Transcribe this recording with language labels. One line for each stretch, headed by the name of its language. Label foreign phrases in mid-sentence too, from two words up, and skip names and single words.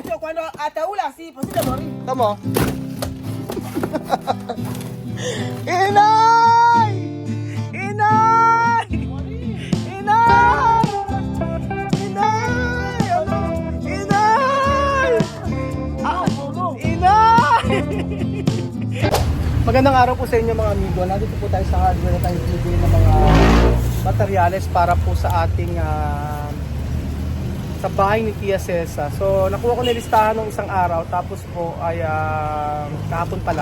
Filipino: ano, ataula, si Pasita Mori. Tamo. Inay! Inay! Inay! Inay! Ano? Inay! Ah, Inay! Magandang araw po sa inyo mga amigo. Nandito po tayo sa hardware na tayo bibili ng mga materyales para po sa ating sa bahay ni Tia Cesa. So nakuha ko nilistahan ng isang araw, tapos po ay kahapon pala.